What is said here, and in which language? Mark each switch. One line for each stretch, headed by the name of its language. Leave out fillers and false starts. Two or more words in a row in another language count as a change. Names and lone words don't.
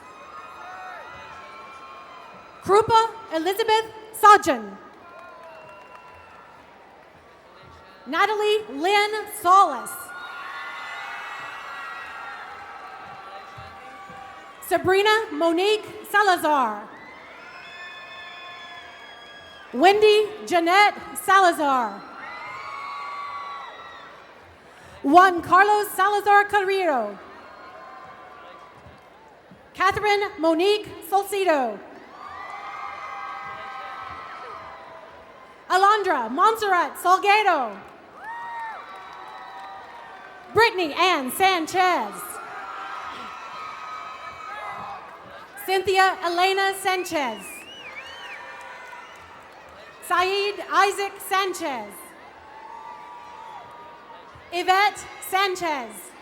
English: Krupa Elizabeth Sajan. Natalie Lynn Solis. Sabrina Monique Salazar. Wendy Jeanette Salazar. Juan Carlos Salazar Carrillo. Catherine Monique Solcito. Alondra Montserrat Salgado. Brittany Ann Sanchez. Cynthia Elena Sanchez. Saeed Isaac Sanchez. Yvette Sanchez.